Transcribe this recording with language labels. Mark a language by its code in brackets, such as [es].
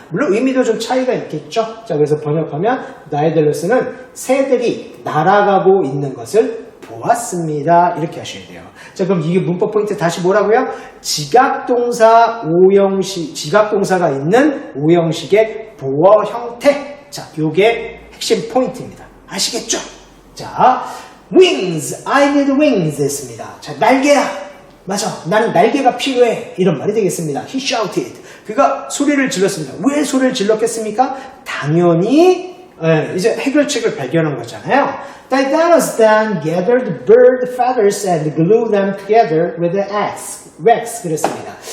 [ko] 물론 의미도 좀 차이가 있겠죠. 자, 그래서 번역하면 다이달러스는 새들이 날아가고 있는 것을 보았습니다. 이렇게 하셔야 돼요. 자, 그럼 이게 문법 포인트 다시 뭐라고요? 지각동사 오형식, 지각동사가 있는 오형식의 보어 형태. 자, 요게 핵심 포인트입니다. 아시겠죠? [en] 자, wings, I need wings [ko] 했습니다. 자, 날개야. 맞아, 나는 날개가 필요해. 이런 말이 되겠습니다. [en] He shouted. [ko] 그가 소리를 질렀습니다. 왜 소리를 질렀겠습니까? 당연히 이제 해결책을 발견한 거잖아요. [en] Daedalus then gathered bird feathers and glued them together with the wax. [ko] 그랬습니다.